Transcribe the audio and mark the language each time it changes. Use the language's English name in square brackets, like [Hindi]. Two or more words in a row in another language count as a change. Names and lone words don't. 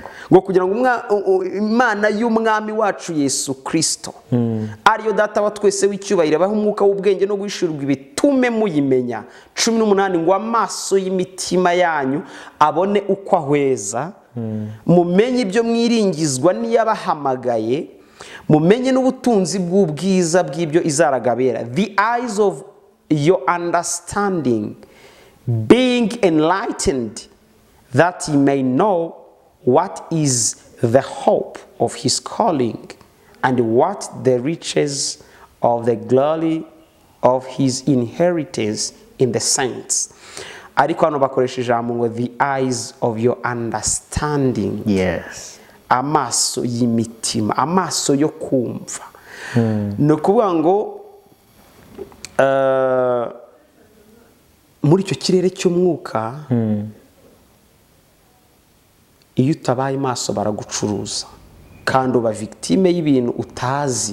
[Kinyarwanda] Ngo kugira ngo Imana y'umwami wacu Yesu Kristo ariyo data wa twese w'icyubahiro abaha umwuka w'ubwenge no guhishurirwa bitume muyimenya. 18 ngo amaso y'imitima yanyu abone uko ahweza, mumenye ibyo mwiringizwa n'iyabahamagaye, mumenye n'ubutunzi bw'ubwiza bw'ibyo izaragabera. [English] The eyes of your understanding being enlightened, that ye may know what is the hope of his calling and what the riches of the glory of his inheritance in the saints. [Kinyarwanda] Ariko hano bakoresha ijambo ngo [English] the eyes of your understanding. Yes. [Kinyarwanda] Amaso y'imitima, amaso yo kumva. Ni ukuvuga ngo muri icyo kirere cy'umwuka iyo utabaye maso baragucuruza kandi uba victime y'ibintu utazi.